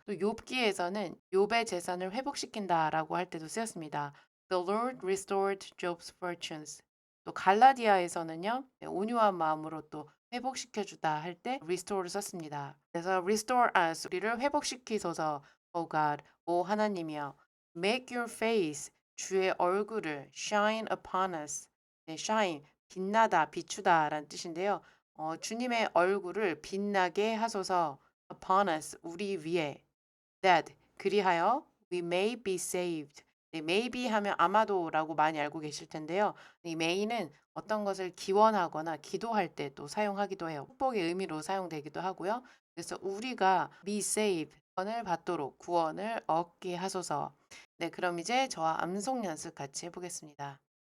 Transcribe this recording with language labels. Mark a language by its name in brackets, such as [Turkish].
[Korean] 또 욥기에서는 욥의 재산을 회복시킨다라고 할 때도 쓰였습니다. [English] The Lord restored Job's fortunes. [Korean] 또 갈라디아에서는요, 온유한 마음으로 또 회복시켜주다 할 때 restore를 썼습니다. 그래서 [English] restore us, [Korean] 우리를 회복시키소서, [English] O God, [Korean] 오 하나님이여. [English] Make your face, [Korean] 주의 얼굴을 [English] shine upon us. [Korean] 네, shine, 빛나다, 비추다 라는 뜻인데요. 주님의 얼굴을 빛나게 하소서 [English] upon us, [Korean] 우리 위에. [English] That, [Korean] 그리하여 [English] we may be saved. [Korean] 네, maybe 하면 아마도라고 많이 알고 계실 텐데요. 이 may는 어떤 것을 기원하거나 기도할 때 또 사용하기도 해요. 축복의 의미로 사용되기도 하고요. 그래서 우리가 [English] be saved, [Korean] 구원을 받도록 구원을 얻게 하소서. 네, 그럼 이제 저와 암송 연습 같이 해보겠습니다.